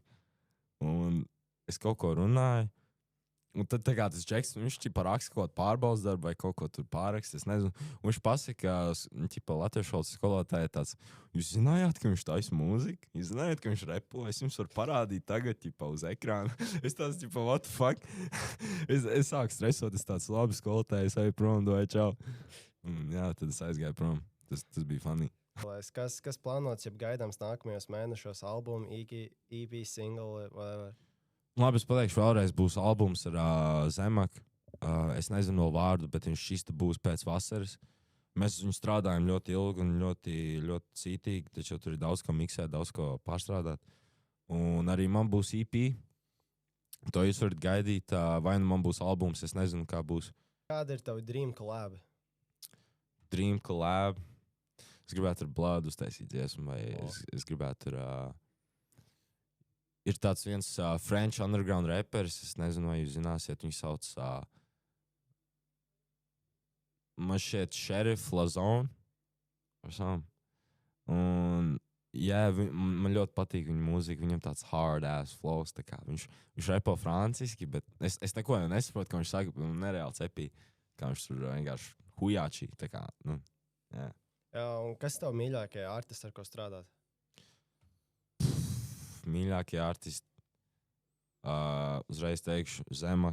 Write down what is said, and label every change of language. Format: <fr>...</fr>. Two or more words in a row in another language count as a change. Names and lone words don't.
<lv>Un es kaut ko runāju. Un tad tas džeks, viņš raksta kaut kādu pārbaudas darbu vai kaut ko tur pārraksta. Es nezinu. Un viņš pasaka, ka latviešu valodas skolotāja tāds, jūs zinājāt, ka viņš taisa mūziku? Jūs zinājāt, ka viņš repo? Es jums varu parādīt tagad uz ekrāna. Es tāds,</lv> <en>what the fuck?</en> <lv>es sāku stresot, es tāds labi skolotāji, es eju prom, doju čau. Jā, tad es aizgāju prom. Tas bija funny. Kas plānots, ja gaidāms nākamajos mēnešos albumu,</lv> <en>EP, single, whatever?</en> <lv>Labi, es pateikšu vēlreiz, būs albums ar Zemaku. Es nezinu vēl vārdu, bet viņš šis būs pēc vasaras. Mēs uz viņu strādājam ļoti ilgi un ļoti, ļoti cītīgi, taču tur ir daudz ko miksēt, daudz ko pārstrādāt. Un arī man būs EP. To jūs varat gaidīt, vai nu man būs albums, es nezinu, kā būs. Kāda ir tava</lv> <en>dream collab? Dream collab.</en> <lv>Es gribētu ar Blood uztaisīt dziesmu, vai es gribētu ar... Ir tāds viens</lv> <en>French underground</en> <lv>reperis, es nezinu, vai jūs zināsiet, viņu sauc man šķiet Sheriff Lazone. Un, jā, man ļoti patīk viņa mūzika, viņam tāds</lv> <en>hard ass flows,</en> <lv>tā kā viņš repo franciski, bet es neko jau nesaprotu, ka viņš saka, man nereāli cepī, kā viņš tur vienkārši hujāčī, tā kā, jā. Jā, un kas tev mīļākie artisti, ar ko strādāt? Mīļākie artisti, uzreiz teikšu, Zemak.</lv>